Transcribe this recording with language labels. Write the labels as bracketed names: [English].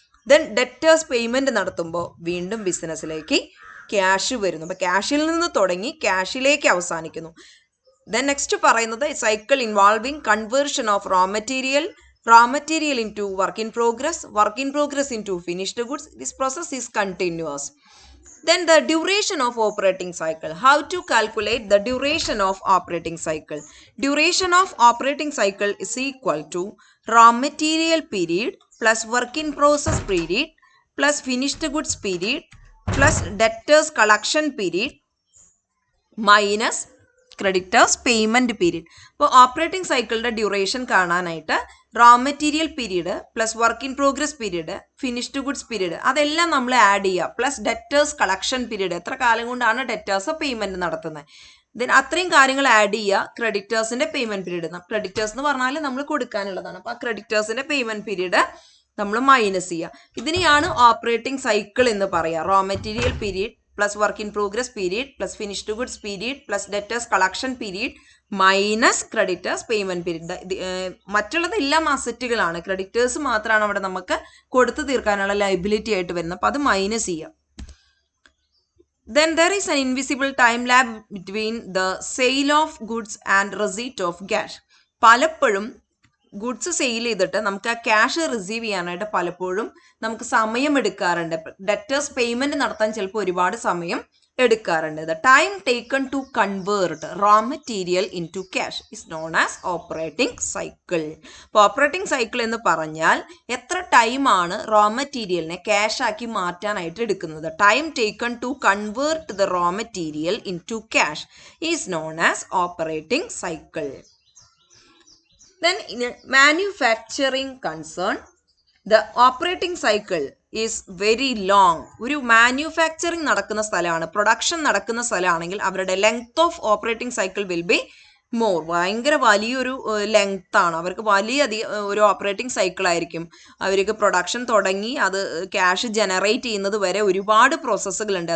[Malayalam] Then debtors payment നടത്തുമ്പോൾ വീണ്ടും ബിസിനസ്സിലേക്ക് ക്യാഷ് വരുന്നു. അപ്പോൾ ക്യാഷിൽ നിന്ന് തുടങ്ങി ക്യാഷിലേക്ക് അവസാനിക്കുന്നു. [English] Then next പറയുന്നത് cycle involving conversion of raw material into work in progress into finished goods. This process is continuous. Then the duration of operating cycle. How to calculate the duration of operating cycle? Duration of operating cycle is equal to raw material period plus work in process period plus finished goods period plus debtors collection period minus creditors payment period. [Malayalam] അപ്പോൾ operating സൈക്കിളിൻ്റെ duration കാണാനായിട്ട് raw material period plus work in progress period, finished goods period അതെല്ലാം നമ്മൾ add ചെയ്യുക, plus debtors collection period, എത്ര കാലം കൊണ്ടാണ് debtors payment നടത്തുന്നത്, ദെൻ അത്രയും കാര്യങ്ങൾ ആഡ് ചെയ്യുക. ക്രെഡിറ്റേഴ്സിൻ്റെ പേയ്മെൻറ്റ് പീരീഡ്, ക്രെഡിറ്റേഴ്സ് എന്ന് പറഞ്ഞാൽ നമ്മൾ കൊടുക്കാനുള്ളതാണ്, അപ്പോൾ ആ ക്രെഡിറ്റേഴ്സിൻ്റെ പേയ്മെൻറ്റ് പീരീഡ് നമ്മൾ മൈനസ് ചെയ്യുക. ഇതിനെയാണ് ഓപ്പറേറ്റിംഗ് സൈക്കിൾ എന്ന് പറയുക. Raw material period plus work in progress period plus finished goods period plus debtors collection period minus creditors payment period. മറ്റുള്ളത് എല്ലാം അസറ്റുകളാണ്, ക്രെഡിറ്റേഴ്സ് മാത്രമാണ് അവിടെ നമുക്ക് കൊടുത്തു തീർക്കാനുള്ള ലൈബിലിറ്റി ആയിട്ട് വരുന്നത്, അപ്പോൾ അത് മൈനസ് ചെയ്യാം. Then there is an invisible time lag between the sale of goods and receipt of cash. പലപ്പോഴും ഗുഡ്സ് സെയിൽ ചെയ്തിട്ട് നമുക്ക് ആ ക്യാഷ് റിസീവ് ചെയ്യാനായിട്ട് പലപ്പോഴും നമുക്ക് സമയം എടുക്കാറുണ്ട്. ഡെറ്റേഴ്സ് പേയ്മെൻറ്റ് നടത്താൻ ചിലപ്പോൾ ഒരുപാട് സമയം എടുക്കാറുണ്ട്. [English] The time taken to convert raw material into cash is known as operating cycle. [Malayalam] അപ്പോൾ ഓപ്പറേറ്റിംഗ് സൈക്കിൾ എന്ന് പറഞ്ഞാൽ എത്ര ടൈമാണ് റോ മെറ്റീരിയലിനെ ക്യാഷാക്കി മാറ്റാനായിട്ട് എടുക്കുന്നത്. [English] Time taken to convert the raw material into cash is known as operating cycle. Then in manufacturing concern, the operating cycle is very long. [Malayalam] ഒരു manufacturing നടക്കുന്ന സ്ഥലമാണ്, പ്രൊഡക്ഷൻ നടക്കുന്ന സ്ഥലമാണെങ്കിൽ അവരുടെ [English] length of operating cycle will be [Malayalam] ഭയങ്കര വലിയൊരു length ആണ്, അവർക്ക് ഒരു ഓപ്പറേറ്റിംഗ് സൈക്കിൾ ആയിരിക്കും. അവർക്ക് പ്രൊഡക്ഷൻ തുടങ്ങി അത് ക്യാഷ് ജനറേറ്റ് ചെയ്യുന്നത് വരെ ഒരുപാട് പ്രോസസ്സുകളുണ്ട്.